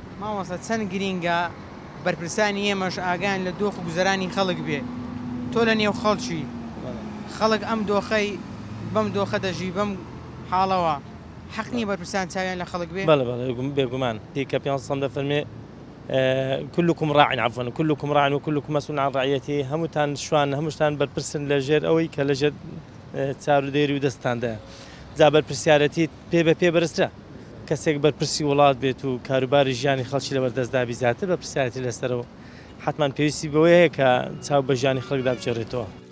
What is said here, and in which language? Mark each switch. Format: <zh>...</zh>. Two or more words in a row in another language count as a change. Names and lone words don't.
<ckb>مامۆستا چەند گرینگە بەرپرسانی ئێمەش ئاگان لە دۆخ و گوزەرانی خەڵک بێ، تۆ لە نێو خەڵکی خەڵک ئەم دۆخەی بەم دۆخە دەژی بەم حاڵەوە حەقنی بەرپرسان چاویان لە خەڵک بێ؟ بەڵێ بەڵێ بێگومان دیکە پێ دەفەرمێ</ckb> <ar>كلكم راع عفوا كلكم راع وكلكم مسؤول عن رعيته.</ar> <ckb>هەمووتان شوان هەمووشتان بەرپرسن لەژێر ئەوەی کە لەژێر چارودێری و دەستاندا. جا بەرپرسیارەتی پێ بە پێ بەرزترە، کەسێک بەرپرسی وڵات بێت و کاروباری ژیانی خەڵکی لەبەردەستدابی زیاتر بەرپرسیارەتی لەسەرەوە، حتمما پێویستی بەوەی هەیە کە چاو بە ژیانی خەڵکدا بچێڕێتەوە.</ckb>